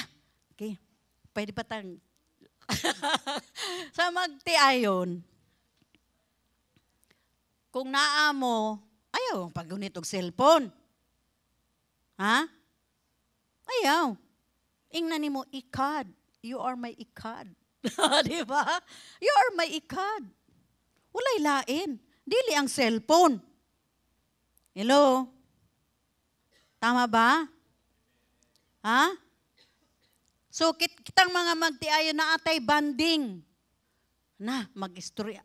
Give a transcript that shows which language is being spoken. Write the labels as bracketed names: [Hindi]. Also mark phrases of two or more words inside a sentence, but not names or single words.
[Cebuano] Okay, pwede pa tang sa magtiayon, kung naa mo, ayaw, pag-unit og cellphone. Ha? Ayaw. Ingnan nimo ikad. [English] You are my ikad. Di ba? You are my ikad. [Cebuano] Walay lain. Dili ang cellphone. Hello? Tama ba? Ha? So, kitang mga magtiayo na atay banding. Na, mag-istorya.